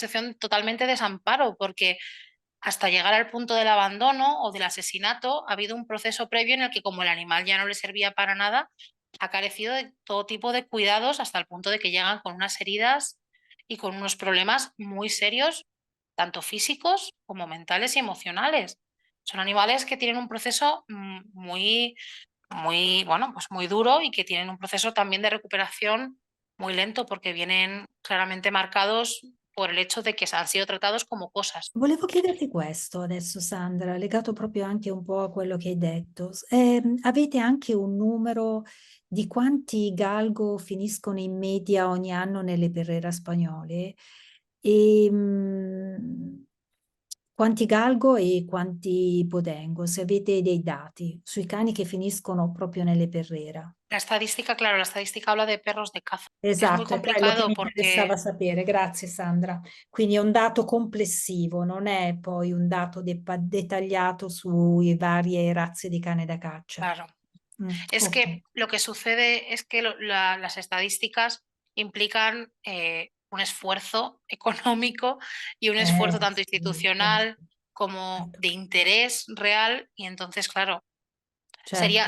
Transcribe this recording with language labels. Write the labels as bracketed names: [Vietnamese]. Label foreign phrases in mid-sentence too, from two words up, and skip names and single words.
[Spanish] una situación totalmente de desamparo, porque hasta llegar al punto del abandono o del asesinato, ha habido un proceso previo en el que como el animal ya no le servía para nada, ha carecido de todo tipo de cuidados hasta el punto de que llegan con unas heridas y con unos problemas muy serios, tanto físicos como mentales y emocionales. Son animales que tienen un proceso muy, bueno, pues muy duro y que tienen un proceso también de recuperación muy lento porque vienen claramente marcados por el hecho de que han sido tratados como cosas. [Italian] Volevo chiederti questo adesso, Sandra, legato proprio anche un po' a quello che hai detto. Avete anche un numero di quanti galgo finiscono in media ogni anno nelle perrera spagnole? E, quanti galgo e quanti podengo? Se avete dei dati sui cani che finiscono proprio nelle perrera. [Spanish] La estadística, claro, la estadística habla de perros de caza. Es muy [Italian] Esatto, è quello che mi [Spanish] complicado [Italian] interessava [Spanish] porque, [Italian] sapere. Grazie Sandra. Quindi è un dato complessivo, non è poi un dato dettagliato sui varie razze di cane da caccia. [Spanish] claro, es Ok. que lo que sucede es que las estadísticas implican un esfuerzo económico y un esfuerzo tanto [Italian] Sì, [Spanish] institucional como [Italian] certo, [Spanish] de interés real y entonces, claro, [Italian] certo.